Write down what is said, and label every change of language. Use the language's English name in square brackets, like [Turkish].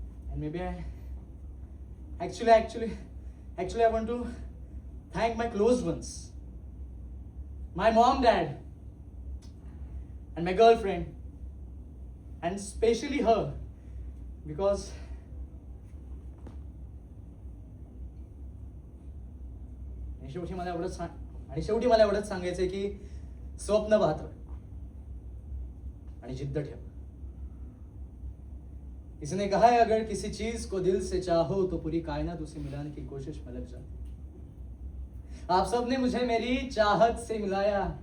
[English] and maybe actually I want to thank my close ones, my mom, dad, and my girlfriend, and especially her. Because [Marathi] शेवटी मला एवढंच सांगायचंय की स्वप्न पाहत आणि जिद्द ठेव. [Hindi] किसी ने कहा है अगर किसी चीज को दिल से चाहो तो पूरी कायनात उसे मिलाने की कोशिश में लग जाती. आप सबने मुझे मेरी चाहत से मिलाया.